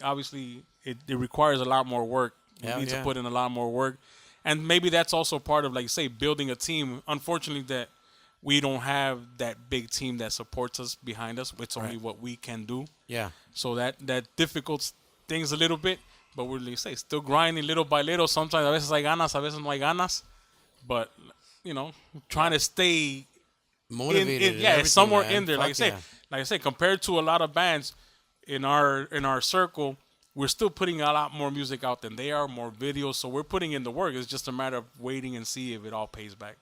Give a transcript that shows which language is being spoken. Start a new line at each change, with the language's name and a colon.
English: Obviously, it requires a lot more work. We need to put in a lot more work. And maybe that's also part of, like you say, building a team. Unfortunately, that we don't have that big team that supports us behind us. It's only what we can do. Yeah. So that difficult things a little bit. But we're, like you say, still grinding little by little.
Spanish: Sometimes a veces hay ganas, a veces no hay ganas.
English: But, you know, trying to stay Motivated. it's somewhere man. in there. Like I say, compared to a lot of bands in our circle, we're still putting a lot more music out than they are, more videos. So we're putting in the work. It's just a matter of waiting and see if it all pays back.